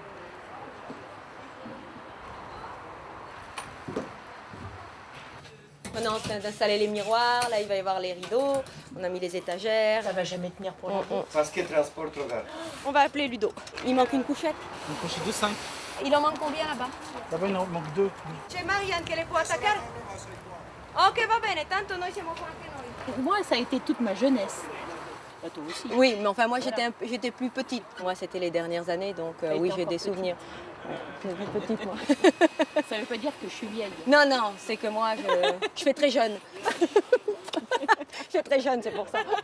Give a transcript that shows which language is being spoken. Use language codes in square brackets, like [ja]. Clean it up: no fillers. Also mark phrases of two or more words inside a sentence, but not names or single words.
[fr] Maintenant, on est en train d'installer les miroirs, là il va y avoir les rideaux, on a mis les étagères. Ça va jamais tenir pour longtemps. Parce qu'il transporte trop d'art. On va appeler Ludo. Il manque une couchette. Une couchette de 5. Il en manque combien là-bas? Là-bas, il en manque 2. [it] C'è Marianne che le può attaccare? Ok, va bene, tanto noi siamo qua anche noi. [fr] Pour moi, ça a été toute ma jeunesse. Bah, toi aussi. Oui, mais enfin moi j'étais plus petite. Moi c'était les dernières années, donc oui j'ai des souvenirs. Plus petite moi. Ça veut pas dire que je suis vieille. Non, non, c'est que moi je fais très jeune. Je fais très jeune, c'est pour ça.